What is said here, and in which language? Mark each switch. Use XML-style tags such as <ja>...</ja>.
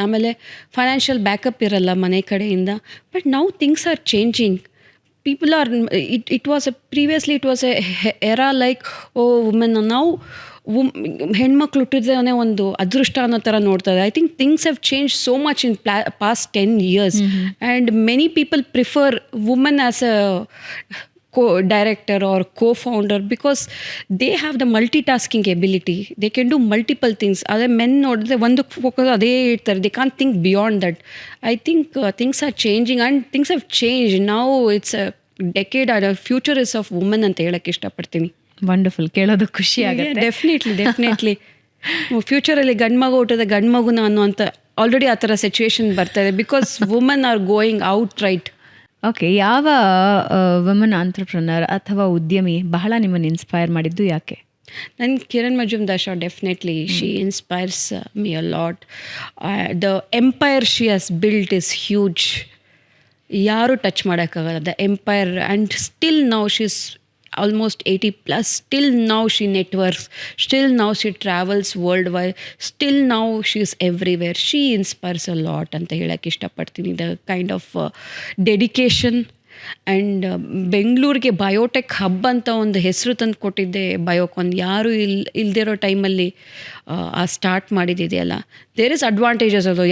<kn>ಆಮೇಲೆ financial backup ಇರಲ್ಲ ಮನೆ ಕಡೆಯಿಂದ.</kn> <en>But now things are changing. People are, previously it was a era like, women</en> <kn>ನಾವು ಹೆಣ್ಮಕ್ಳು ಹುಟ್ಟಿದ್ರೆ ಒಂದು ಅದೃಷ್ಟ ಅನ್ನೋ ಥರ ನೋಡ್ತಾರೆ.</kn> <en>I think things have change so much in past 10 years. And many people prefer women as a co-director or co-founder because they have the multitasking ability. They can do multiple things. Other men</en> <kn>nodre</kn> <en>one focus</en> <kn>ade irtare.</kn> <en>They can't think beyond that. I think things are changing and things have changed. Now it's a decade and a future is of women</en> <kn>ಅಂತ ಹೇಳಕ್ಕೆ ಇಷ್ಟಪಡ್ತೀನಿ. Wonderful, ಕೇಳೋದು ಖುಷಿ ಆಗುತ್ತೆ. Definitely ಫ್ಯೂಚರಲ್ಲಿ ಗಂಡ್ಮಗು ಹುಟ್ಟದ ಗಂಡ್ಮಗುನ ಅನ್ನುವಂಥ already ಆ ಥರ situation ಬರ್ತಾ ಇದೆ.</kn> <en>Because women are going out right.</en> <kn>Okay, ಯಾವ ವುಮನ್ ಆಂಟ್ರಪ್ರನರ್ ಅಥವಾ ಉದ್ಯಮಿ ಬಹಳ ನಿಮ್ಮನ್ನು ಇನ್ಸ್ಪೈರ್ ಮಾಡಿದ್ದು, ಯಾಕೆ?</kn> <en>ನನ್ನ Kiran Mazumdar, definitely she inspires me a lot. The empire she has built is huge.</en> <kn>ಯಾರು ಟಚ್ ಮಾಡೋಕ್ಕಾಗಲ್ಲ</kn> <en>The empire. And still now she is almost 80+. Still now she networks. Still now she travels worldwide. Still now she is everywhere. She inspires a lot</en> <kn>ಅಂತ ಹೇಳಕ್ಕೆ ಇಷ್ಟಪಡ್ತೀನಿ.</kn> <en>the kind of dedication</en> <kn>and ಬೆಂಗಳೂರಿಗೆ biotech hub ಅಂತ ಒಂದು ಹೆಸರು ತಂದು ಕೊಟ್ಟಿದ್ದೆ ಬಯೋಕಾನ್. ಯಾರು ಇಲ್ದಿರೋ ಟೈಮಲ್ಲಿ ಆ ಸ್ಟಾರ್ಟ್ ಮಾಡಿದೆಯಲ್ಲ,</kn> <en>there is advantages</en> <kn>ಅದು.</kn>